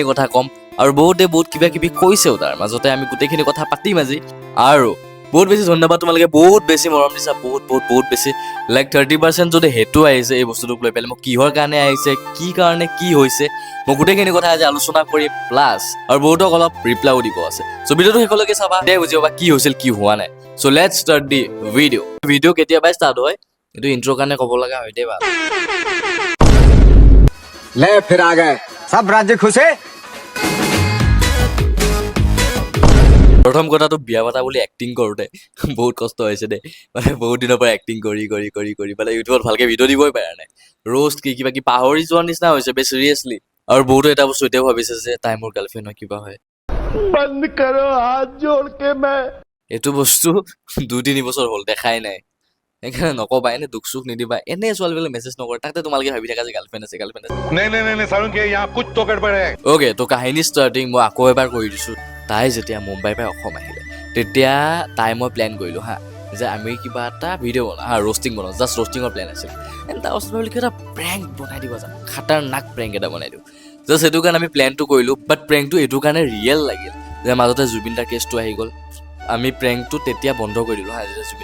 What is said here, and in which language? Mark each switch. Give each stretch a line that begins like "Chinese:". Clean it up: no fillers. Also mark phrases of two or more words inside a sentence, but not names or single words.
Assamese: কথা ক'ম আৰু বহুতে বহুত কিবা কিবি কৈছেও তাৰ মাজতে আমি গোটেইখিনি কথা পাতিম আজি আৰু বহুত বেছি ধন্যবাদ তোমালোকে বহুত বেছি মৰম দিছা বহুত বেছি লাইক 30% যদি হেতু আহিছে এই বস্তুটোক লৈ পেলাই মোক কিহৰ কাৰণে আহিছে কি কাৰণে কি হৈছে মই গোটেইখিনি কথা আজি আলোচনা কৰিম প্লাছ আৰু বহুতক অলপ ৰিপ্লাইও দিব আছে চ' ভিডিঅ'টো শেষলৈকে চাবা দে বুজিব বা কি হৈছিল কি হোৱা নাই
English: so let's start the video'
Assamese: কেতিয়াবাই ষ্টাৰ্ট হয় এইটো ইন্ট্ৰ কাৰণে ক'ব লগা হয় দেই ভাল
Hindi: ले फिर आ गए सब राज्य खुश है।
Assamese: প্ৰথম কথাটো বিয়া পতা বুলি এক্টিং কৰোঁতে বহুত কষ্ট হৈছে দেই মানে বহুত দিনৰ পৰা এক্টিং কৰি মানে ইউটিউবত ভালকে ভিডিঅ' দিবই পৰা নাই ৰ'ষ্ট কি কিবা কি পাহৰি যোৱাৰ নিচিনা হৈছে বে চিৰিয়াছলি আৰু বহুতো এটা বস্তু এতিয়াও ভাবিছে যে তাই মোৰ গাৰ্লফ্ৰেণ্ড হয় কিবা হয়
Hindi: बंद करो हाथ जोड़ के मैं
Assamese: এইটো বস্তু 2-3 বছৰ হ'ল দেখাই নাই সেইকাৰণে নকবা এনে দুখ চুখ নিদিবা এনে ছোৱালীবিলাক মেছেজ নকৰে তাতে তোমালোকে ভাবি থাকা যে গাৰ্লফ্ৰেণ্ড আছে
Hindi: नहीं सारुण के यहाँ कुछ तो गड़बड़ है।
Assamese: অ'কে তো কাহিনী ষ্টাৰ্টিং মই আকৌ এবাৰ কৰি দিছোঁ তাই যেতিয়া মুম্বাইৰ পৰা অসম আহিলে তেতিয়া তাই মই প্লেন কৰিলোঁ হা যে আমি কিবা এটা ভিডিঅ' বনাওঁ হা ৰ'ষ্টিং বনাওঁ জাষ্ট ৰ'ষ্টিঙৰ প্লেন আছিল এণ্ড তাৰ পাছত ভাবিলোঁ কিবা এটা প্ৰেংক বনাই দিব যাম খাটাৰনাক প্ৰেংক এটা বনাই দিওঁ জাষ্ট সেইটো কাৰণে আমি প্লেনটো কৰিলোঁ বাট প্ৰেংকটো এইটো কাৰণে ৰিয়েল লাগিল যে মাজতে জুবিন দাৰ কেছটো আহি গ'ল আমি প্ৰেংকটো তেতিয়া বন্ধ কৰি দিলোঁ হা যেতিয়া জুবিন